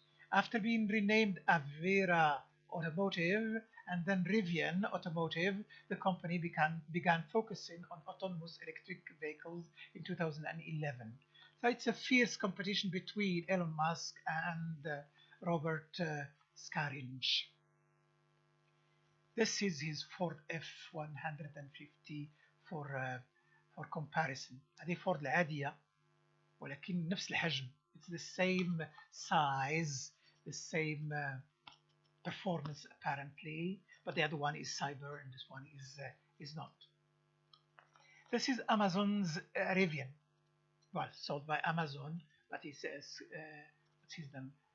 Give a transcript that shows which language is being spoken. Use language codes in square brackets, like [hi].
[en] After being renamed Avera Automotive and then Rivian Automotive, the company began focusing on autonomous electric vehicles in 2011. So it's a fierce competition between Elon Musk and Robert Scaringe. This is his Ford F-150 for comparison. [ar] هذه فورد العادية ولكن نفس الحجم. [en] It's the same size, the same performance apparently, but the other one is cyber and this one is not. This is Amazon's Rivian. Well, sold by Amazon, but it says what's his name?